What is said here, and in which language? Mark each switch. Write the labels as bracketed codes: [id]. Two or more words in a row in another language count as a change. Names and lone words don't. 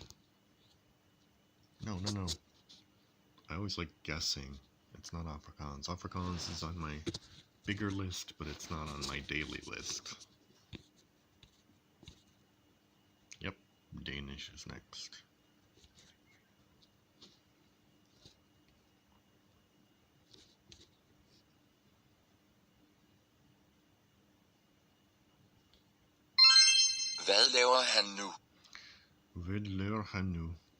[en] No. I always like guessing. It's not Afrikaans. Afrikaans is on my bigger list, but it's not on my daily list. Yep, Danish is next. [da] Hvad laver han nu? Hvad laver han nu?